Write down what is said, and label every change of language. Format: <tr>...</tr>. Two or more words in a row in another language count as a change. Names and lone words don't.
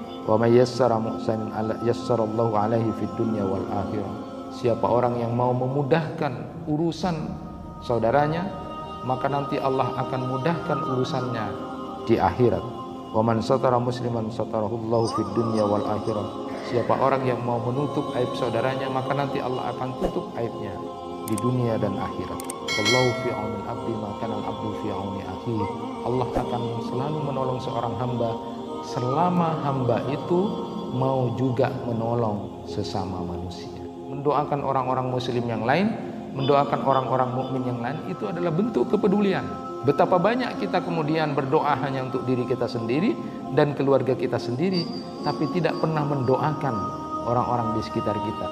<ar>ومن يسر محسنين يسر الله عليه في الدنيا والآخرة.</ar> <id>Siapa orang yang mau memudahkan urusan saudaranya, maka nanti Allah akan mudahkan urusannya di akhirat.</id> <ar>ومن ستر مسلما ستره الله في الدنيا والآخرة.</ar> <id>Siapa orang yang mau menutup aib saudaranya, maka nanti Allah akan tutup aibnya di dunia dan akhirat.</id> <ar>والله في عون العبد ما كان العبد في عون أخيه.</ar> <id>Allah akan selalu menolong seorang hamba selama hamba itu mau juga menolong sesama manusia. Mendoakan orang-orang muslim yang lain, mendoakan orang-orang mukmin yang lain, itu adalah bentuk kepedulian. Betapa banyak kita kemudian berdoa hanya untuk diri kita sendiri dan keluarga kita sendiri, tapi tidak pernah mendoakan orang-orang di sekitar kita.</id>